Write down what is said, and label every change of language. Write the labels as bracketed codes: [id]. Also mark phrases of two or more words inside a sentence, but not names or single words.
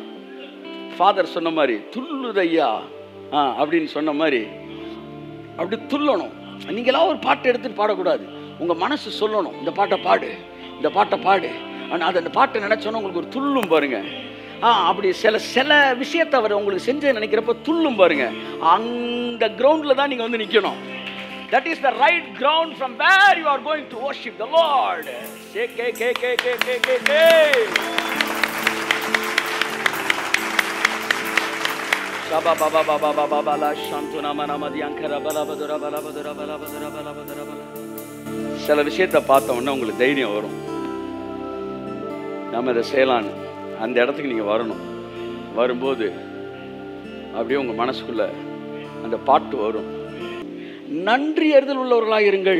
[ta] ஃபாதர் சொன்ன மாதிரி, துள்ளுதையா அப்படின்னு சொன்ன மாதிரி அப்படி துள்ளணும். நீங்களாம் ஒரு பாட்டை எடுத்துட்டு பாடக்கூடாது. உங்க மனசு சொல்லணும், இந்த பாட்டை பாடு, இந்த பாட்டை பாடு. ஆனால் அது அந்த பாட்டை நினைச்சோன்னா உங்களுக்கு ஒரு துள்ளும் பாருங்க. அப்படி சில விஷயத்தை அவர் உங்களுக்கு செஞ்சு நினைக்கிறப்ப துள்ளும் பாருங்க. அந்த கிரவுண்ட்ல தான் நீங்க வந்து நிக்கணும். [en] That is the right ground from where you are going to worship the Lord. Shaba baba baba baba bala shantuna manamadi ankara bala badura bala badura bala badura bala badura bala. [ta] சில விஷயத்தை பார்த்த உடனே உங்களுக்கு தைரியம் வரும், நம்ம இதை செய்யலான்னு. அந்த இடத்துக்கு நீங்கள் வரணும். வரும்போது அப்படியே உங்கள் மனசுக்குள்ள அந்த பாட்டு வரும். நன்றி அறிதல் உள்ளவர்களாக இருங்கள்.